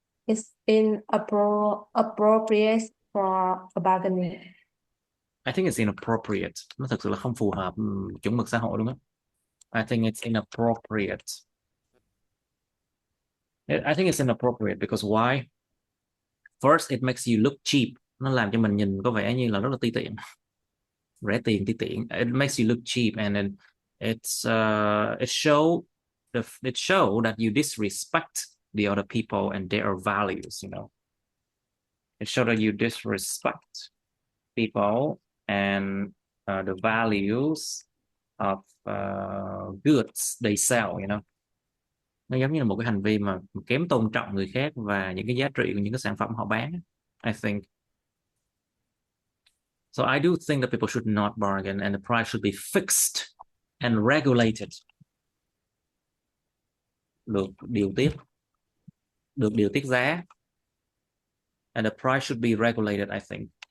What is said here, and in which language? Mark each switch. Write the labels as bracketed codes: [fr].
[en] it's appropriate for bargaining. I think it's inappropriate. [vi] Nó thực sự là không phù hợp chuẩn mực xã hội đúng không? [en] I think it's inappropriate. I think it's inappropriate because why? First, it makes you look cheap. [vi] Nó làm cho mình nhìn có vẻ như là rất là ti tiện. Rẻ tiền, ti tiện. [en] It makes you look cheap, and then it show that you disrespect the other people and their values, you know. It show that you disrespect people and the values of goods they sell, you know. [vi] Nó giống như là một cái hành vi mà kém tôn trọng người khác và những cái giá trị của những cái sản phẩm họ bán. [en] I think. So I do think that people should not bargain and the price should be fixed and regulated. [vi] Được điều tiết giá. [en] And the price should be regulated, I think.